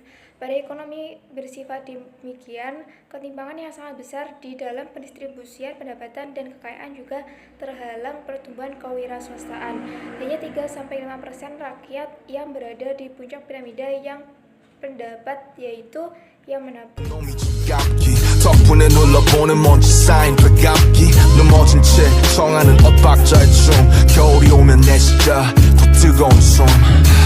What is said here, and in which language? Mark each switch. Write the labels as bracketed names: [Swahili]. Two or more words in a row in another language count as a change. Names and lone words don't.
[Indonesian] Pada ekonomi bersifat demikian, ketimpangan yang sangat besar di dalam pendistribusian pendapatan dan kekayaan juga terhalang pertumbuhan kewirausahaan. Hanya 3-5% rakyat yang berada di puncak piramida yang pendapat, yaitu yang menabung. [Korean] 덕분에 눌러보는 먼지 쌓인 배감기 넘어진 채 청하는 엇박자의 춤 겨울이 오면 내쉬다 더 뜨거운 숨